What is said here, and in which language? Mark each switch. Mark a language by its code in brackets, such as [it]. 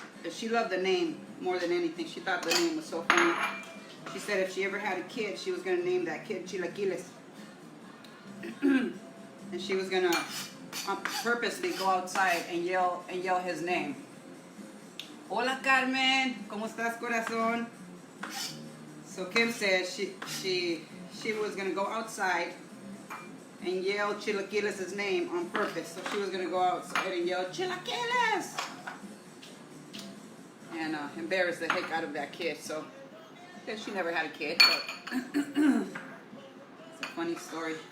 [en] She loved the name more than anything. She thought the name was so funny. She said if she ever had a kid, she was going to name that kid Chilaquiles. And she was going to purposely go outside and yell his name. [es] Hola Carmen, ¿cómo estás, corazón? [en] So Kim said she was going to go outside and yell Chilaquiles' name on purpose. So she was going to go outside and yell Chilaquiles and embarrass the heck out of that kid. So because she never had a kid, but it's a funny story.